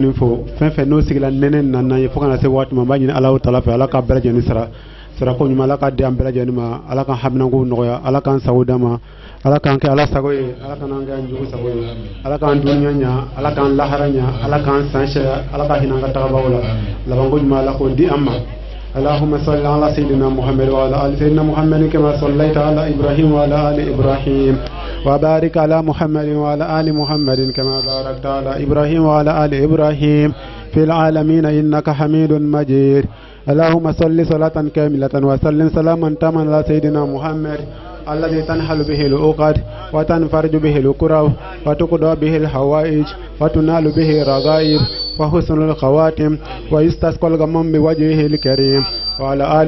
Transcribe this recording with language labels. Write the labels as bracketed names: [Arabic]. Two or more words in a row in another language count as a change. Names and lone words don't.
[Bambara] nin fɔ fɛn fɛn n'o sigila nɛnɛ nana ye fo kana se waati ma n b'a ɲini Alahu Taala fɛ Ala ka bɛɛ lajɛlen sara sarako ɲuman Ala ka di an bɛɛ lajɛlen ma Ala ka haminako nɔgɔya Ala k'an sago d'an ma Ala k'an kɛ Ala sago ye Ala k'an kɛ an jugu sago ye Ala k'an dunuya ɲa Ala k'an lahara ɲa Ala k'an san sariya Ala ka hinɛ an ka tagabagaw la labanko ɲuman Ala k'o di an ma. [Arabic] اللهم صل على سيدنا محمد وعلى آل سيدنا محمد كما صليت على إبراهيم وعلى آل إبراهيم وبارك على محمد وعلى آل محمد كما باركت على إبراهيم وعلى آل إبراهيم في العالمين إنك حميد مجيد اللهم صل صلاة كاملة وسلم سلاما تاما على سيدنا محمد الذي تنحل به العقد وتنفرج به الكرب وتقضى به الحوائج وتنال به الرغائب وحسن الخواتم ويستسقى الغمام بوجهه الكريم وعلى آله